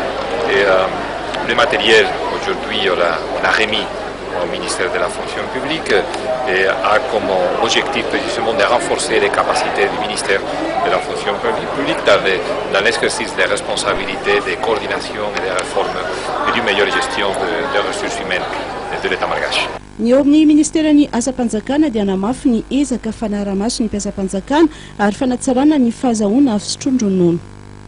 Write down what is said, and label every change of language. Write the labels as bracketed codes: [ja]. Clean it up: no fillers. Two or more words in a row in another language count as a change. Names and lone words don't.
[fr] Et le matériel, aujourd'hui, on a remis au ministère de la fonction publique et a comme objectif précisément de renforcer les capacités du ministère de la fonction publique dans l'exercice des responsabilités, des coordinations et des réformes et d'une meilleure gestion des ressources humaines de l'État malgache. [mg] Ny eo amin'ny ministeran'ny asa-panjakana dia namafy ny ezaka fanaraha-maso ny mpiasa-panjakana ary fanatsarana ny fahazahoana fisotrondronono.